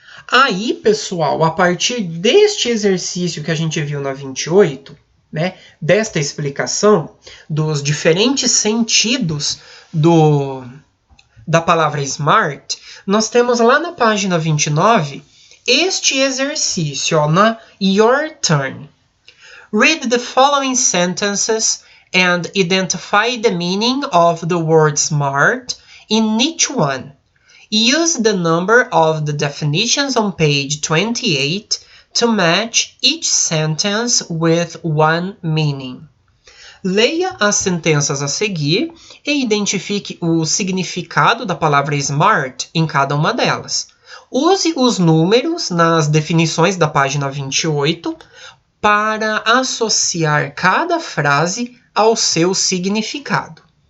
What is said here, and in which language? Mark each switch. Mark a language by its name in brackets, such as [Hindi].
[Portuguese] Aí, pessoal, a partir deste exercício que a gente viu na 28, né, desta explicação dos diferentes sentidos da palavra smart, nós temos lá na página 29 este exercício, ó, na Your Turn. [English] Read the following sentences and identify the meaning of the word smart in each one. Use the number of the definitions on page 28 to match each sentence with one meaning. [Portuguese] Leia as sentenças a seguir e identifique o significado da palavra smart em cada uma delas. Use os números nas definições da página 28 para associar cada frase ao seu significado.